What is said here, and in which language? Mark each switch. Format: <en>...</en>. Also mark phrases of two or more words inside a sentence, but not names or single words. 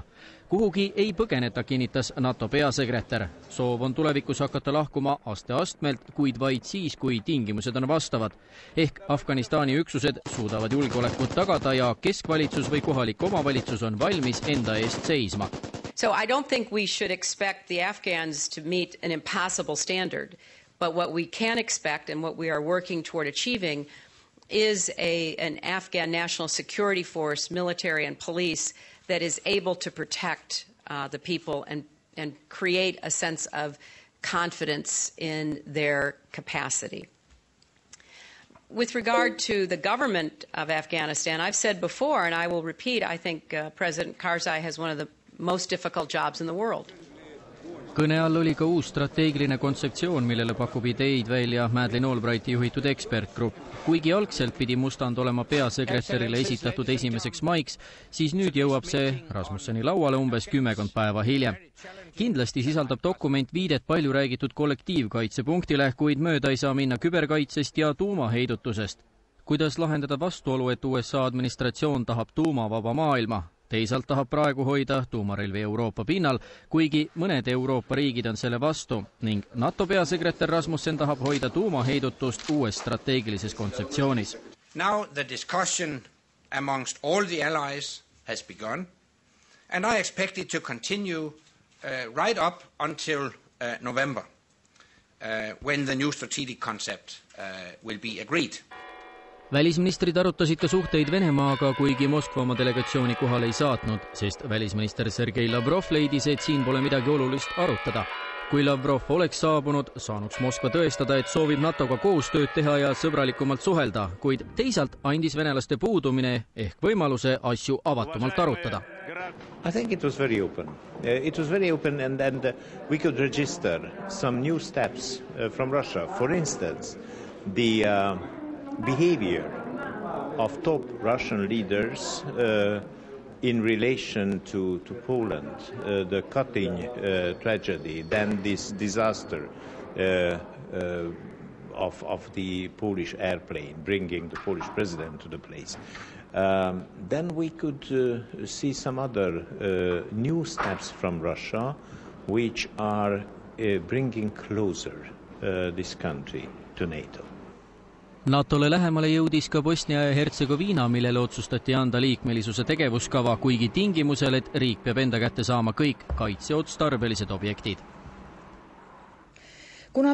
<et>Kuhugi ei põgeneta, kinnitas NATO peasekretär. Soov on tulevikus hakata lahkuma aste-astmelt, kuid vaid siis, kui tingimused on vastavad. Ehk Afganistani üksused suudavad julgeolekut tagada ja keskvalitsus või kohalik omavalitsus on valmis enda eest seisma.</et> <en>So I don't think we should expect the Afghans to meet an impassable standard, but what we can expect and what we are working toward achieving is an Afghan national security force, military and police that is able to protect the people and create a sense of confidence in their capacity. With regard to the government of Afghanistan, I've said before, and I will repeat, I think President Karzai has one of the most difficult jobs in the world.</en> <et>Kõne all oli ka uus strateegiline kontseptsioon, millele pakub ideid välja Madeleine Albrighti juhitud ekspertgrupp. Kuigi algselt pidi mustand olema peasekretärile esitatud 1. maiks, siis nüüd jõuab see Rasmusseni lauale umbes 10 päeva hiljem. Kindlasti sisaldab dokument viidet palju räägitud kollektiivkaitsepunktile, kuid mööda ei saa minna küberkaitsest ja tuumaheidutusest. Kuidas lahendada vastuolu, et USA administratsioon tahab tuumavaba maailma? Teisalt tahab praegu hoida tuumarelvi Euroopa pinnal, kuigi mõned Euroopa riigid on selle vastu ning NATO peasekretär Rasmussen tahab hoida tuumaheidutust uues strateegilises kontseptsioonis.</et> <en>Now the discussion amongst all the allies has begun and I expect it to continue right up until November when the new strategic concept will be agreed.</en> <et>Välisministrid arutasid ka suhteid Venemaaga, kuigi Moskva oma delegatsiooni kohale ei saatnud, sest välisminister Sergei Lavrov leidis, et siin pole midagi olulist arutada. Kui Lavrov oleks saabunud, saanuks Moskva tõestada, et soovib NATOga koostööd teha ja sõbralikumalt suhelda, kuid teisalt andis venelaste puudumine ehk võimaluse asju avatumalt arutada.</et> <en>I think it was very open. It was very open and we could register some new steps from Russia. For instance, the behavior of top Russian leaders in relation to Poland, the Katyn tragedy, then this disaster of the Polish airplane bringing the Polish president to the place. Then we could see some other new steps from Russia which are bringing closer this country to NATO.</en> <et>NATOle lähemale jõudis ka Bosnia ja Hertsegoviina, millele otsustati anda liikmelisuse tegevuskava, kuigi tingimusel, et riik peab enda kätte saama kõik kaitseotstarbelised objektid.</et>